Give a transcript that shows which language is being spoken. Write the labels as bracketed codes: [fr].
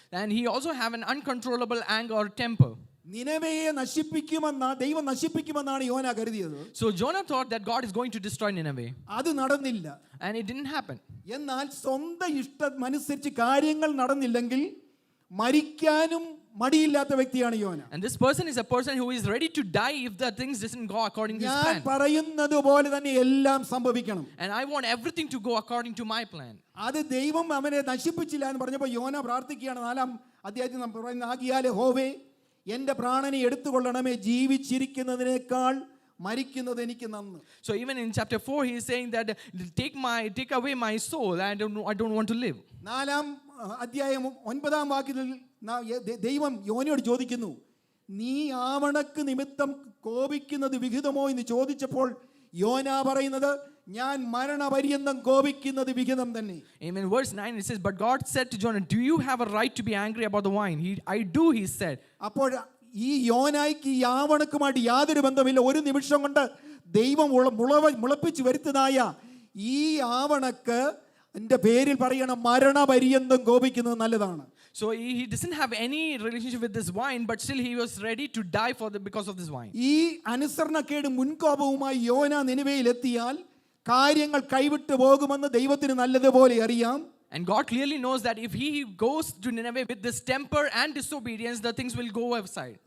[en] And he also have an uncontrollable anger or temper. [ml] നിനവയെ ദൈവം നശിപ്പിക്കുമെന്നാണ് യോന കരുതിയത്. [en] So Jonah thought that God is going to destroy Nineveh. [ml] അത് നടന്നില്ല. [en] And it didn't happen. [ml] എന്നാൽ സ്വന്തം ഇഷ്ടമനുസരിച്ച് കാര്യങ്ങൾ നടന്നില്ലെങ്കിൽ മരിക്കാനും മടിയില്ലാത്ത വ്യക്തിയാണ് യോന. [en] And this person is a person who is ready to die if the things doesn't go according to his plan. [ml] ഞാൻ പറയുന്നത് പോലെ തന്നെ എല്ലാം സംഭവിക്കണം. [en] And I want everything to go according to my plan. [ml] അത് ദൈവം അവനെ നശിപ്പിച്ചില്ല എന്ന് പറഞ്ഞപ്പോൾ യോന പ്രാർത്ഥിക്കുകയാണ്. 4-ാം അധ്യായത്തിൽ നാം പറയുന്നത്, ആകിയാൽ യഹോവേ എൻ്റെ പ്രാണനെ എടുത്തുകൊള്ളണമേ, ജീവിച്ചിരിക്കുന്നതിനേക്കാൾ മരിക്കുന്നത് എനിക്ക് നന്ന്. [en] So even in chapter 4 he is saying that take away my soul. I don't want to live. [ml] 4-ാം അധ്യായം 9-ാം വാക്യത്തിൽ ദൈവം യോനയോട് ചോദിക്കുന്നു, നീ ആവണക്ക് നിമിത്തം കോപിക്കുന്നത് വിഹിതമോ എന്ന് ചോദിച്ചപ്പോൾ യോന പറയുന്നത്, ഞാൻ മരണപര്യന്തം കോപിക്കുന്നത് വിഹിതം തന്നെ. [en] Amen. Verse 9 it says, but God said to Jonah, do you have a right to be angry about the wine? I do, he said. [ml] അപ്പോൾ ഈ യോനായ്ക്ക് ഈ ആവണക്കുമായിട്ട് യാതൊരു ബന്ധമില്ല. ഒരു നിമിഷം കൊണ്ട് ദൈവം മുളപ്പിച്ച് വരുത്തതായ ഈ ആവണക്ക് എൻ്റെ പേരിൽ പറയണം, മരണപര്യന്തം കോപിക്കുന്നത് നല്ലതാണ്. [en] So he doesn't have any relationship with this wine, but still he was ready to die because of this wine. [ml] ഈ അനുസരണക്കേട് മുൻകോപവുമായി യോന നിനിവേയിൽ എത്തിയാൽ കാര്യങ്ങൾ കൈവിട്ടു പോകുമെന്ന് ദൈവത്തിന് നല്ലതുപോലെ അറിയാം. [en] And God clearly knows that if he goes to Nineveh with this temper and disobedience, the things will go aside.